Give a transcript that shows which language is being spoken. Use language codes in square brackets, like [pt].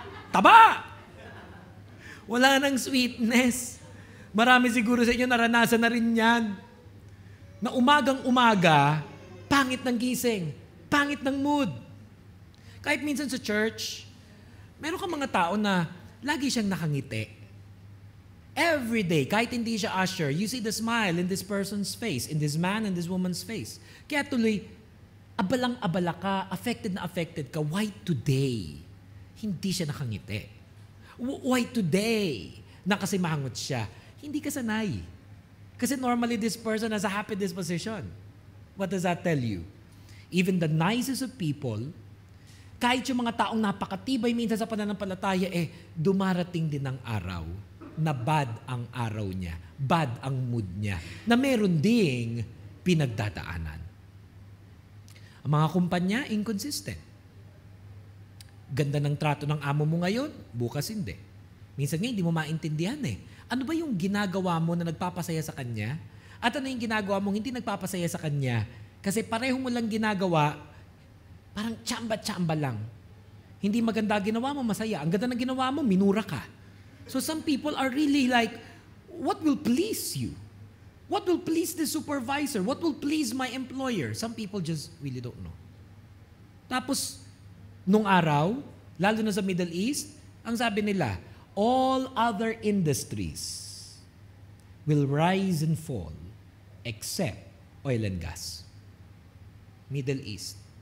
[tl] Taba! Wala nang sweetness. Marami siguro sa inyo naranasan na rin yan. Na umagang-umaga, pangit ng gising, pangit ng mood. Kahit minsan sa church, meron kang mga tao na lagi siyang nakangiti. [en] Every day, [tl] kahit hindi siya usher, [en] you see the smile in this person's face, in this man and this woman's face. [tl] Kaya tuloy, abalang-abala ka, affected na affected ka. [en] Why today? [tl] Hindi siya nakangiti. Why today? Na kasi mahangot siya. Hindi ka sanay. [en] Kasi normally this person has a happy disposition. What does that tell you? Even the nicest of people, [tl] kahit yung mga taong napakatibay minsan sa pananampalataya, dumarating din ang araw na bad ang araw niya, bad ang mood niya, na meron ding pinagdadaanan. Ang mga kumpanya, inconsistent. Ganda ng trato ng amo mo ngayon, bukas hindi. Minsan nga hindi mo maintindihan eh. Ano ba yung ginagawa mo na nagpapasaya sa kanya? At ano yung ginagawa mo hindi nagpapasaya sa kanya? Kasi pareho mo lang ginagawa, parang tsamba-tsamba lang. Hindi maganda ginawa mo, masaya. Ang ganda ng ginawa mo, minura ka. [en] So some people are really like, what will please you? What will please the supervisor? What will please my employer? Some people just really don't know. [tl] Tapos, nung araw, lalo na sa Middle East, ang sabi nila, [en] all other industries will rise and fall except oil and gas. Middle East.